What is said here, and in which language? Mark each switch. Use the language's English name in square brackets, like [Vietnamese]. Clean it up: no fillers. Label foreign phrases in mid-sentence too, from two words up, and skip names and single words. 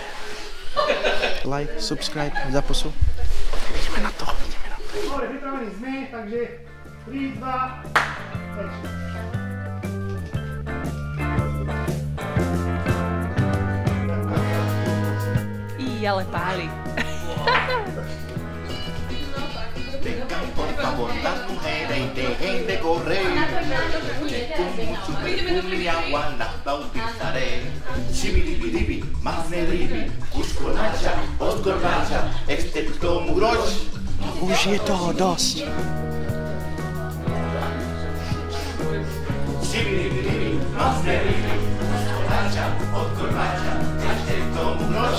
[English] Like, subscribe, [Slovak] zaposu. Ideme na to, ideme na to. Dobre, pripravení sme, takže 3, 2, 5. Ale páli. [Spanish] Por favor, las mujeres dejen de correr. Mi agua la bautizaré. Shibiribidibi, masneribi, kuskolacha, oskornacha, excepto mugroch. [Slovak] Už je toho dosť. Shibiribidibi, masneribi, kuskolacha, oskornacha, excepto mugroch.